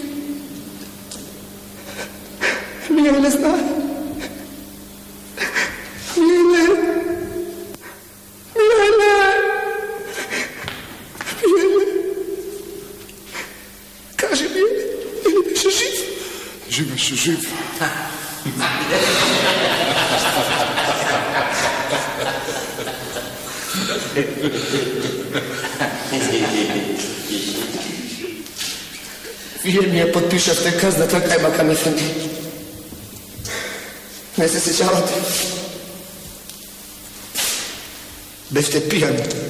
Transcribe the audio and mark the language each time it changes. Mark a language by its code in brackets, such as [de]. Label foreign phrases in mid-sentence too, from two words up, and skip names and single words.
[mk] Мијеле не зна. Mijele. Кажи Мијеле, или беше жив? Жив беше жив. Вие ми ја подпишавте казната Кајмакам Ефенди. Не се сеќавате. Бевте пијани.